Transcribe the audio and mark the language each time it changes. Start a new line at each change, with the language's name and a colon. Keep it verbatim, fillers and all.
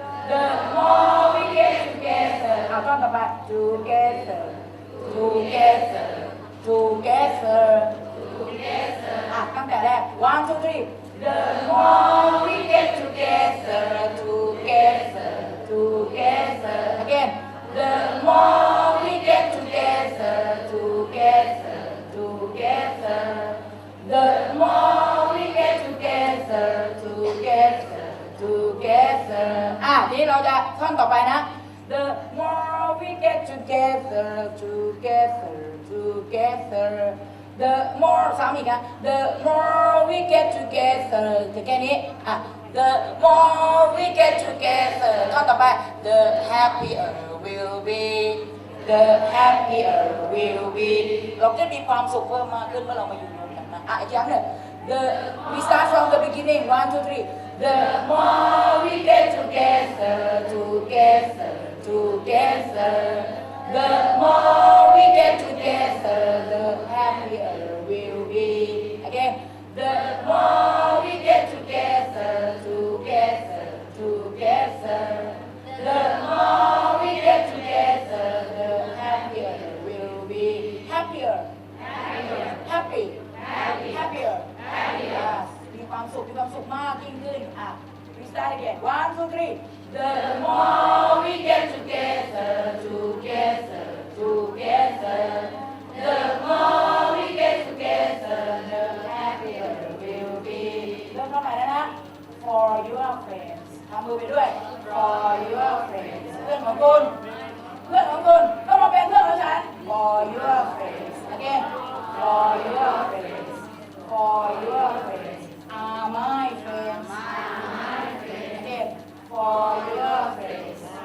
English: the more we get together
Thai: เอาท่อนต่อไป
English: together together together together
Thai: อ่ะตั้งแต่แรก
English: one two three the more we get together togetherTogether again. The more we get together, together, together. The more we get together, together, together.
Thai: อ่ะนี่เราจะท่อนต่อไปนะ
English: The more we get together, together, together. The more
Thai: ซ้ำอีกนะ
English: The more we get together.
Thai: ถึงแค่นี้อ่ะ
English: The more we get together,
Thai: ข้อต่อไป
English: The happier we'll be, the happier we'll be.
Thai: เราจะมีความสุขเพิ่มมากขึ้นเมื่อเรามาอยู่รวมกันนะอ่ะอีกอย่างหนึ่ง
English: The we start from the beginning. One, two, three. The more we get together, together, together. The more we get together, the happier we'll be. Again. The more we get together. Together, the more we get together, the happier we'll be. Happier, happier, happy, happy, happier, happier.
Thai: มีความสุขมีความสุขมากยิ่งขึ้นอ่ะ
English: We start again. One, two, three. The more we get together, together, together. The more we get together, the happier we'll be.
Thai: เริ่มต้นใหม่แล้วนะ
English: For your friends.
Thai: ทำมือไปด้วย
English: for your friends
Thai: เพื่อนของคุณเพื่อนของคุณก็มาเป็นเพื่อนของฉัน
English: for your friends again for your friends for your friends are my friends again for your friends